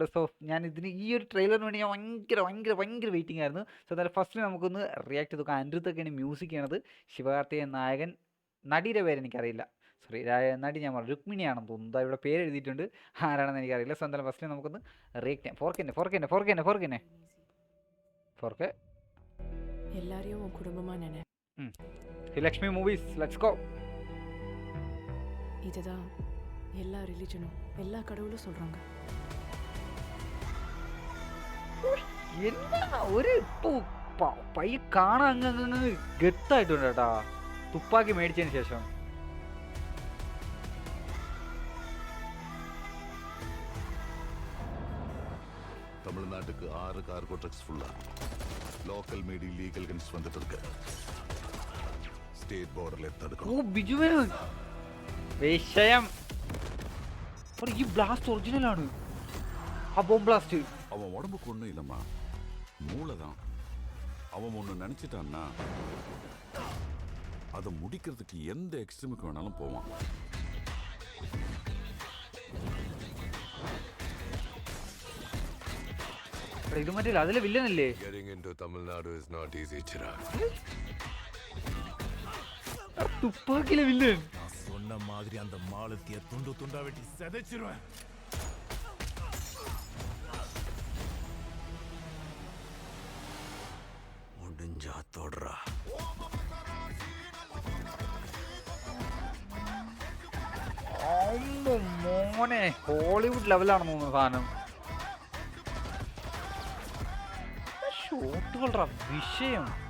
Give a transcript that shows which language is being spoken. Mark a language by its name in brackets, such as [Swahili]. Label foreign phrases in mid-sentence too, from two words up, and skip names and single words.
[Malayalam] സോ ഞാൻ ഈ ഒരു ട്രെയിലറിന് വേണ്ടി ഞാൻ ഭയങ്കര വെയിറ്റിംഗ് ആയിരുന്നു. സോ എന്തായാലും ഫസ്റ്റ് നമുക്കൊന്ന് റിയാക്ട് ചെയ്ത് നോക്കാം. അനിരുദ്ധൊക്കെയാണ് മ്യൂസിക് ചെയ്യണത്. ശിവകാർത്തികൻ നായകൻ, നടിയുടെ പേര് എനിക്കറിയില്ല, സോറി നടി ഞാൻ പറഞ്ഞു രുക്മിണിയാണെന്ന് തോന്നുന്നു. ഇവിടെ പേര് എഴുതിയിട്ടുണ്ട്, ആരാണെന്ന് എനിക്കറിയില്ല. സോ എന്തായാലും ഫസ്റ്റ് നമുക്കൊന്ന് റിയാക്ട് ചെയ്യാം. 4K [Tamil] எல்லாரையும் உன் குடும்பமா நினை. லக்ஷ்மி மூவிஸ், [English] Let's go. [Tamil] இதுதான் எல்லா ரிலிஜனும் எல்லா கடவுளும் சொல்றாங்க. [Malayalam] എന്നാ ഒരു പയ്യ കാണാൻ അങ്ങ് ഗത്തായിട്ടുണ്ട് കേട്ടാ, തുപ്പാക്കി മേടിച്ചതിന് ശേഷം. [Tamil] தமிழ்நாட்டுக்கு 6 [English] cargo trucks [Tamil] ஃபுல்லா [English] local made illegal guns [Tamil] வந்துட்டு இருக்கு. [English] state border [Tamil] தடுக்கணும். [Malayalam] ഓ ബിജുമേനോൻ വിഷയം. ഈ ബ്ലാസ്റ്റ് ഒറിജിനൽ ആണ്, ആ [English] bomb blast. [Tamil] அவன் உடம்புக்கு ஒன்றும் இல்லைம்மா, மூளை தான். அவன் ஒன்று நினச்சிட்டான்னா அதை முடிக்கிறதுக்கு எந்த எக்ஸ்ட்ரீமுக்கு வேணாலும் போவான். [Malayalam] ഇത് മറ്റേ അതിലെ വില്ലനല്ലേ? [English] Getting into Tamil Nadu is not easy, Chirag. [Malayalam] തുപ്പാക്കിലെ വില്ലൻ. [Tamil] நான் சொன்ன மாதிரி அந்த மாலத்திய துண்டு துண்டா வெட்டி செதைச்சிருவேன். முடிஞ்சா தொடரா. [Malayalam] മോനെ ഹോളിവുഡ് ലെവലാണെന്ന് തോന്നുന്നു സാധനം. ഷോട്ടുകളുടെ വിഷയം.